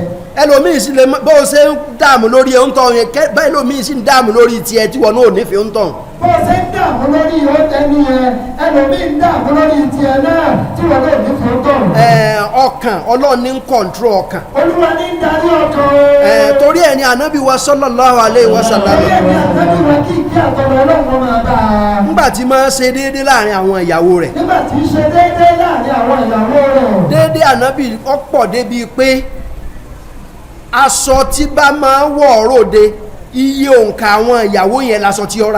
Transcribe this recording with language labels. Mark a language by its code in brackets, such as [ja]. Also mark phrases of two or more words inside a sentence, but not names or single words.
[yo] ẹlòmíì sì lè bó ṣe ń dààmú lórí ẹ̀ ń tọ̀ yẹn bẹ́ẹ̀ lòmíì sì ń dààmú lórí tiẹ̀ tí wọn náà nífẹ̀ẹ́ ń tọ̀. bó ṣe ń dààmú lórí ẹni yẹn ẹlòmíì ń dààmú lórí tiẹ̀ náà tí wọn náà nífẹ̀ẹ́ ń tọ̀. ọkàn ọlọ́run ní ń kọ̀ǹtró ọkàn. olúwa ní ń darí ọkàn. torí ẹ̀ ni ànábì wa [ar] صلى الله عليه وسلم. [yo] torí ẹ̀ ni ànábì wa kí ìkí àtọ̀rọ̀ ọlọ́run máa bá a. nígbà tí máa ń ṣe déédéé láàrin àwọn ìyàwó rẹ̀. nígbà tí ń ṣe déédéé láàrin àwọn ìyàwó rẹ̀. déédéé ànábì ọ̀pọ̀ débi pé aṣọ tí bá máa ń wọ̀ ròde iye òǹkà àwọn ìyàwó yẹn laṣọ tí ó rà.